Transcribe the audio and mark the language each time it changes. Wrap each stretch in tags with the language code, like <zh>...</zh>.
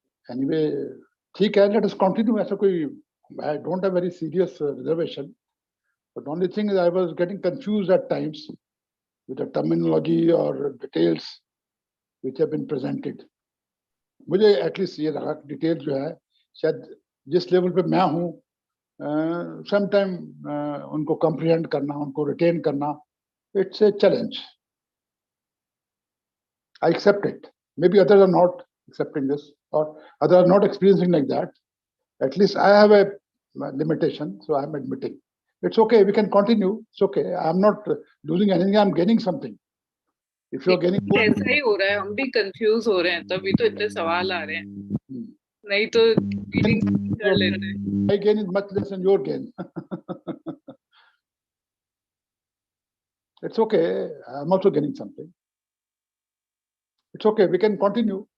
<en>anyway</en> <hi>ठीक है,</hi> <en>Let us continue.</en> <hi>ऐसा कोई,</hi> <en>I don't have very serious reservation, but only thing is I was getting confused at times with the terminology or details which have been presented.</en> <hi>मुझे at least ये लगा कि detail जो है शायद जिस लेवल पे मैं हूँ, समटाइम उनको कंप्रीहेंड करना, उनको रिटेन करना,</hi> <en>It's a challenge. I accept it. Maybe others are not accepting this, or others are not experiencing like that. At least I have a limitation, so I'm admitting. It's okay, we can continue. It's okay. I'm not losing anything, I'm gaining something. If you're gaining more,</en> <hi>ऐसा ही हो रहा है, हम भी confuse हो रहे हैं, तभी तो इतने सवाल आ रहे हैं, नहीं तो रीडिंग कर लेते हैं।</hi> <en>my gain is much less than your gain. It's okay, I'm also gaining something. It's okay, we can continue.</en>